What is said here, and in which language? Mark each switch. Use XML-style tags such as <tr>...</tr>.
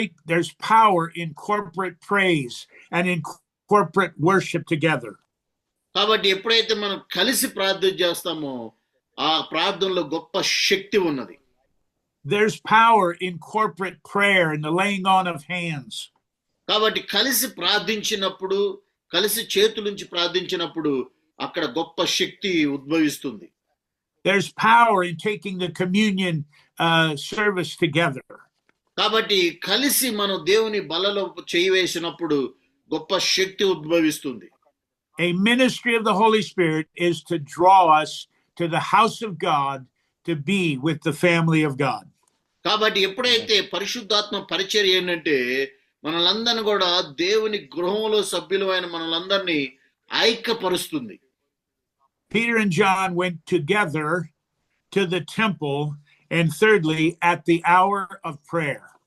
<en>There's power in corporate praise and in corporate worship together.</en> <te>కాబట్టి ఎప్పుడైతే మనం కలిసి ప్రార్థన చేస్తామో ఆ ప్రార్థనలో గొప్ప శక్తి ఉన్నది.</te> <en>There's power in corporate prayer and the laying on of hands.</en> <te>కాబట్టి కలిసి ప్రార్థించినప్పుడు, కలిసి చేతులుంచి ప్రార్థించినప్పుడు అక్కడ గొప్ప శక్తి ఉద్భవిస్తుంది.</te> <en>There's power in taking the communion service together.</en> <te>కాబట్టి కలిసి మనం దేవుని బలలో చేయి వేసినప్పుడు గొప్ప శక్తి ఉద్భవిస్తుంది.</te> <en>A ministry of the Holy Spirit is to draw us to the house of God to be with the family of God.</en> <te>కాబట్టి ఎప్పుడైతే పరిశుద్ధాత్మ పరిచర్య ఏంటంటే మనలందరిని కూడా దేవుని గృహంలో సభ్యులమైన మనలందరినీ ఐక్యపరుస్తుంది.</te> <en>Peter and John went together to the temple, and thirdly, at the hour of prayer.</en>